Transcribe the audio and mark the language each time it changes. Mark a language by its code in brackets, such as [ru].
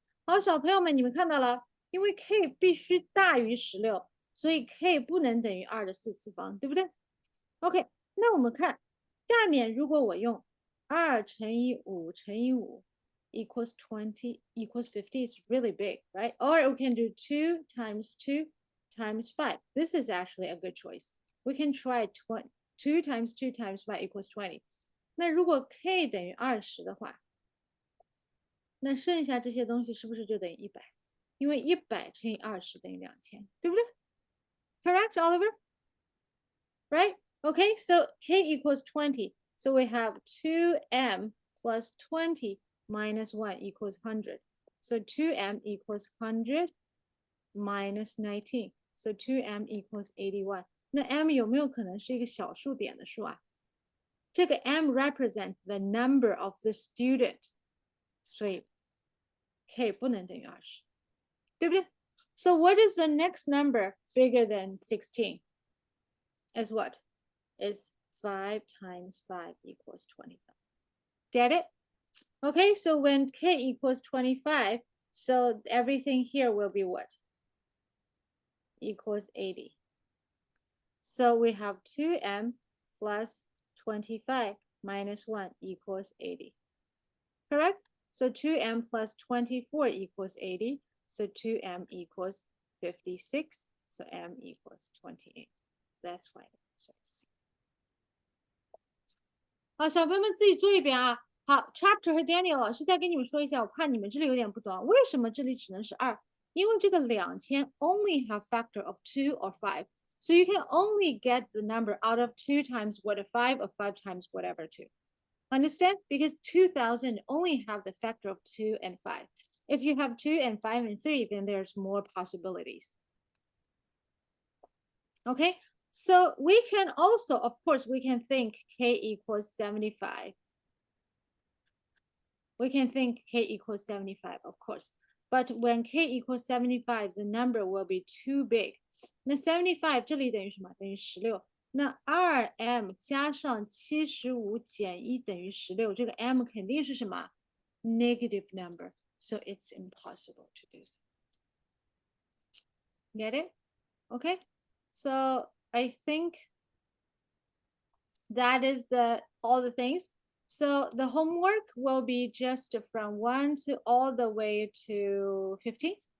[zh] 好，小朋友们，你们看到了，因为 k 必须大于16，所以 k 不能等于2的4次方，对不对？ OK， 那我们看下面如果我用2乘以5乘以5 [en] equals 20 equals 50 is really big, right? Or we can do 2 times 2 times 5. This is actually a good choice. We can try 2 times 2 times 5 equals 20. [zh] 那如果 k 等于20的话，那剩下这些东西是不是就等于100？因为100乘以20等于2000，对不对？ [en] Correct, Oliver? Right? Okay, so k equals 20. So we have 2m plus 20 minus 1 equals 100. So 2m equals 100 minus 19. So 2m equals 81. [zh] 那 m 有没有可能是一个小数点的数啊？这个 [en] m represent the number of the student. [zh] 所以 k 不能等于20，对不对？ [en] So what is the next number bigger than 16? Is what? Is 5 times 5 equals 25. Get it? Okay, so when k equals 25, so everything here will be what? Equals 80. So we have 2m plus 25 minus 1 equals 80. Correct? So 2m plus 24 equals 80. So 2m equals 56. So m equals 28. That's why the answer is C. [zh] 好，小朋友们自己做一遍啊。好 ，Chapter 和 Daniel 老师再给你们说一下，我怕你们这里有点不懂，为什么这里只能是2？因为这个 [en] 2000 only have factor of 2 or 5. So you can only get the number out of 2 times what a 5 or 5 times whatever 2. Understand? Because 2000 only have the factor of 2 and 5. If you have 2 and 5 and 3, then there's more possibilities. Okay, so we can also, of course, we can think k equals 75. We can think k equals 75, of course. But when k equals 75, the number will be too big. [zh] 那75这里等于什么？等于16。那 2m 加上75减1等于16，这个 m 肯定是什么？ [en] Negative number. So it's impossible to do so. Get it? Okay. So I think that is all the things. So the homework will be just from 1 to all the way to 15.